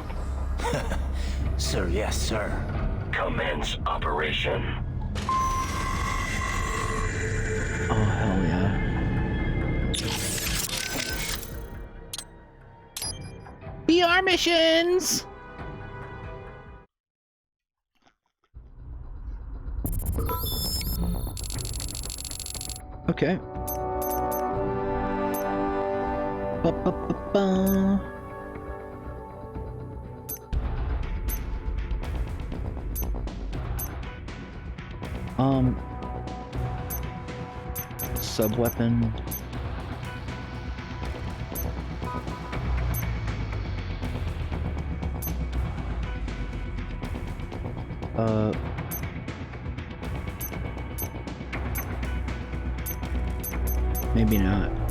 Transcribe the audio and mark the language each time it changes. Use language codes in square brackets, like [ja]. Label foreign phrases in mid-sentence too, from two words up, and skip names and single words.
[en] Sir, yes, sir. Commence operation. Oh, hell yeah. BR missions! Okay. Ba-ba-ba-ba. Sub-weapon. Maybe not.